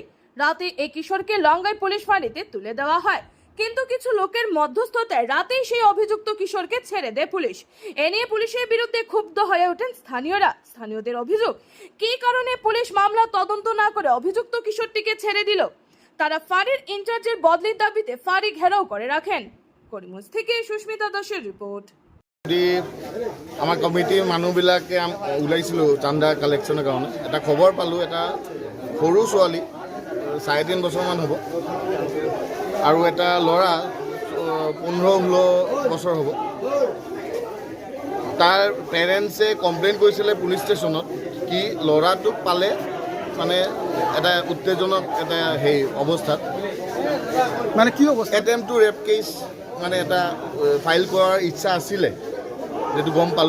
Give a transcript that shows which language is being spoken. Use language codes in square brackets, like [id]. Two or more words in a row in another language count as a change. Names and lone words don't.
[bn] রাতে এই কিশোরকে লঙ্গাই পুলিশ ফাঁড়িতে তুলে দেওয়া হয়, কিন্তু কিছু লোকের মধ্যস্থতায় রাতেই সেই অভিযুক্ত কিশোরকে ছেড়ে দেয় পুলিশ। এ নিয়ে পুলিশের বিরুদ্ধে ক্ষুব্ধ হয়ে ওঠেন স্থানীয়রা। স্থানীয়দের অভিযোগ, কী কারণে পুলিশ মামলা তদন্ত না করে অভিযুক্ত কিশোরটিকে ছেড়ে দিল। তারা ফাঁড়ির ইনচার্জের বদলির দাবিতে ফাঁড়ি ঘেরাও করে রাখেন। করিমগঞ্জ থেকে সুস্মিতা দাসের রিপোর্ট। [as] আমাৰ কমিটিৰ মানুহবিলাকে ওলাইছিলোঁ চান্দা কালেকশ্যনৰ কাৰণে। এটা খবৰ পালোঁ, এটা সৰু ছোৱালী 3.5 বছৰমান হ'ব আৰু এটা ল'ৰা 15-16 বছৰ হ'ব। তাৰ পেৰেণ্টছে কমপ্লেইন কৰিছিলে পুলিচ ষ্টেচনত কি ল'ৰাটোক পালে মানে এটা উত্তেজনক এটা অৱস্থাত, মানে কি অৱস্থা, [en] attempt to rape case [as] মানে এটা ফাইল কৰাৰ ইচ্ছা আছিলে, যেটো গম পালোঁ।